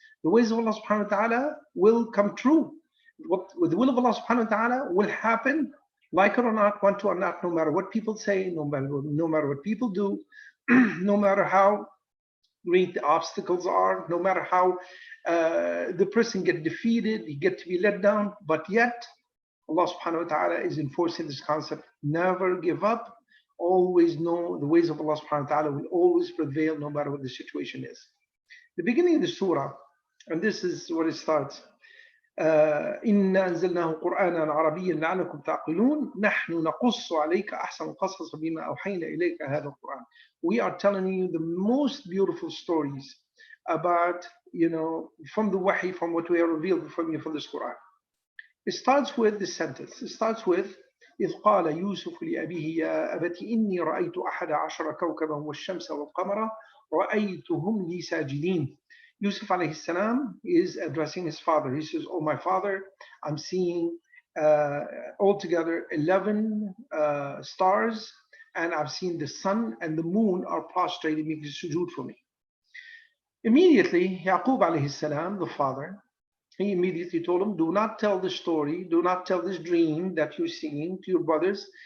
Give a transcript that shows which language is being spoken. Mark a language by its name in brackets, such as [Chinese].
[English] The ways of Allah subhanahu wa ta'ala will come true. With the will of Allah subhanahu wa ta'ala will happen, like it or not, want to or not, no matter what people say, no matter what people do, no matter how great the obstacles are, no matter how the person get defeated, he get to be let down, but yet Allah subhanahu wa ta'ala is enforcing this concept. Never give up. Always know the ways of Allah subhanahu wa ta'ala will always prevail no matter what the situation is. The beginning of the surah, and this is what it starts. [Arabic] إنا أنزلناه قرآنا عربيا لعلكم تعقلون نحن نقص عليك أحسن القصص بما أوحينا إليك هذا القرآن. [English] We are telling you the most beautiful stories about, from the wahi, from what we are revealed from you from this Quran. It starts with this sentence. It starts with [Arabic] إذ قال يوسف لأبيه يا أبت إني رأيت أحد عشر كوكبا والشمس والقمر رأيتهم لي ساجدين. [English] Yusuf alayhi salam is addressing his father. He says, "Oh my father, I'm seeing altogether 11 stars, and I've seen the sun and the moon are prostrated, making sujood for me." Immediately, Yaqub alayhi salam, the father, he immediately told him, "Do not tell the story, do not tell this dream that you're seeing to your brothers.